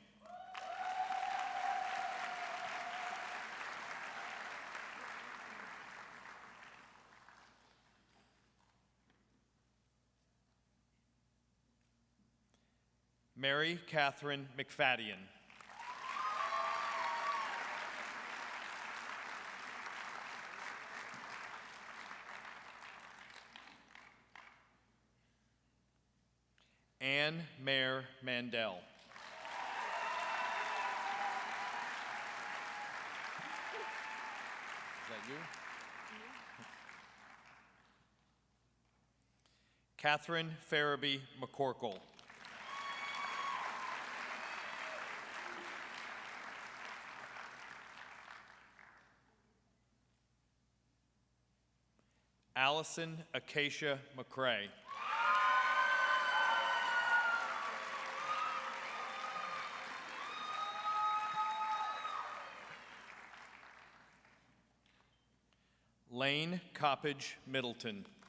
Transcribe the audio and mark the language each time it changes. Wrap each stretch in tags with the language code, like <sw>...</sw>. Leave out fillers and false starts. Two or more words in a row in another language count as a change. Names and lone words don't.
<en>Mary Catherine McFadden. Anne Mare Mandel. Is that you? Catherine Farabee McCorkle. Allison Acacia McCrae. Lane Coppage Middleton.</en>